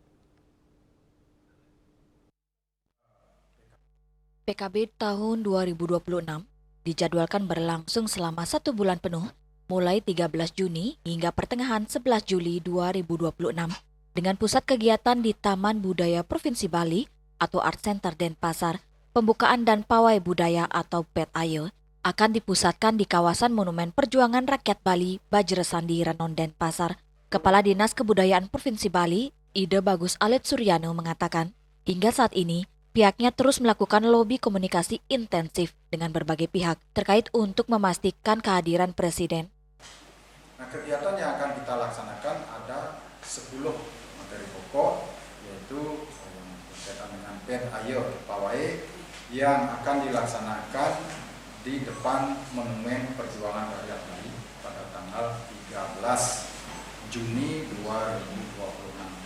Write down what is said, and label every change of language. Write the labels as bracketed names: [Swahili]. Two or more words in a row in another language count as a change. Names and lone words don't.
[Indonesian] PKB tahun 2026 dijadwalkan berlangsung selama 1 bulan penuh, mulai 13 Juni hingga pertengahan 11 Juli 2026, dengan pusat kegiatan di Taman Budaya Provinsi Bali atau Art Center Denpasar. Pembukaan dan pawai budaya atau PET-AYE akan dipusatkan di kawasan Monumen Perjuangan Rakyat Bali, Bajresandi, Renon, Denpasar. Kepala Dinas Kebudayaan Provinsi Bali, Ide Bagus Alet Suryano mengatakan, hingga saat ini pihaknya terus melakukan lobi komunikasi intensif dengan berbagai pihak terkait untuk memastikan kehadiran Presiden. Nah, kegiatan yang akan kita laksanakan ada 10 materi pokok, yaitu berkaitan dengan PET-AYE pawai yang akan dilaksanakan di depan Monumen Perjuangan Rakyat Bali pada tanggal 13 Juni 2026.